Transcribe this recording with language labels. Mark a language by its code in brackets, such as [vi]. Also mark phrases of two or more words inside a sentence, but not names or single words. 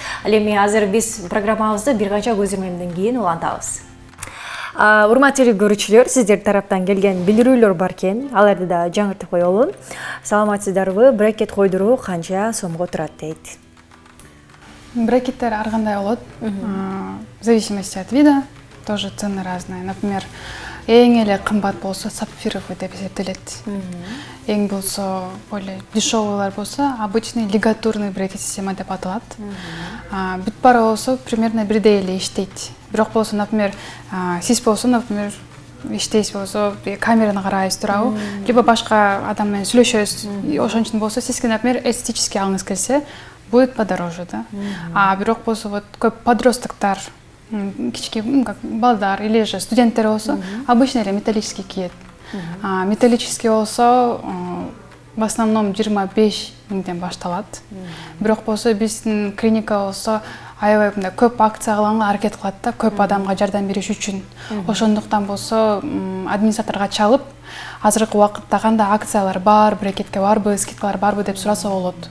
[ky] Ал эми азыр биз программабызды бир канча көзөмөлдөн кийин улантабыз. Урматтуу көрүүчүлөр, сиздер тараптан келген билдирүүлөр бар экен. Аларды да жаңыртып коелу. Саламатсыздарбы? Брекет койдуруу канча сомго турат дейт? Брекеттер ар кандай болот. [ru] В зависимости от вида тоже цены разные. Например, [ky] эң эле кымбат болсо сапфировый деп эсептелет. Эң болсо [ru] более дешевыйлар [ky] болсо [ru] обычный лигатурный [ky] брекет система деп аталат. Бүт баары болсо примерно бирдей эле иштейт. Бирок болсо, например, сиз болсо, например, иштейсиз болсо, камераны карайсыз турабы, либо башка адам менен сүйлөшөсүз. Ошон үчүн болсо, сизге, например, эстетический алгыңыз келсе, [ru] будет подороже, да. [ky] Бирок болсо, вот көп подростоктор, кички балдар [ru] или же [ky] студенттер болсо, обычно эле металлический кийет. Металлический болсо, [ru] в основном [ky] 25 миңден башталат. Бирок болсо, биздин клиника болсо, аябай мындай көп акция кылганга аракет кылат да, көп адамга жардам бериш үчүн. Ошондуктан болсо, администраторго чалып, азыркы убакытта кандай акциялар бар, брекетке барбы, скидкалар барбы деп сураса болот.